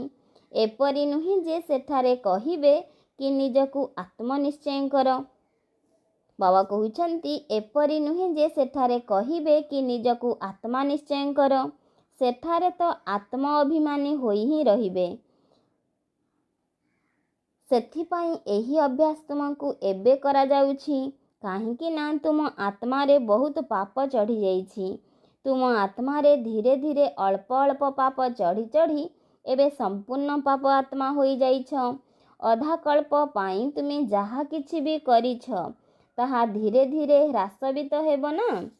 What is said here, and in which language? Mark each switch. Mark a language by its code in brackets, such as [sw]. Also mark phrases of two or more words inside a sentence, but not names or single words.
[or] ଏପରି ନୁହେଁ ଯେ ସେଠାରେ କହିବେ କି ନିଜକୁ ଆତ୍ମନିଶ୍ଚୟ କର। ବାବା କହୁଛନ୍ତି ଏପରି ନୁହେଁ ଯେ ସେଠାରେ କହିବେ କି ନିଜକୁ ଆତ୍ମା ନିଶ୍ଚୟ କର। ସେଠାରେ ତ ଆତ୍ମା ଅଭିମାନୀ ହୋଇ ହିଁ ରହିବେ। ସେଥିପାଇଁ ଏହି ଅଭ୍ୟାସ ତୁମକୁ ଏବେ କରାଯାଉଛି, କାହିଁକି ନା ତୁମ ଆତ୍ମାରେ ବହୁତ ପାପ ଚଢ଼ିଯାଇଛି। ତୁମ ଆତ୍ମାରେ ଧୀରେ ଧୀରେ ଅଳ୍ପ ଅଳ୍ପ ପାପ ଚଢ଼ି ଚଢ଼ି ଏବେ ସମ୍ପୂର୍ଣ୍ଣ ପାପ ଆତ୍ମା ହୋଇଯାଇଛ। ଅଧାକଳ୍ପ ପାଇଁ ତୁମେ ଯାହା କିଛି ବି କରିଛ ତାହା ଧୀରେ ଧୀରେ ହ୍ରାସ ବି ତ ହେବ ନା।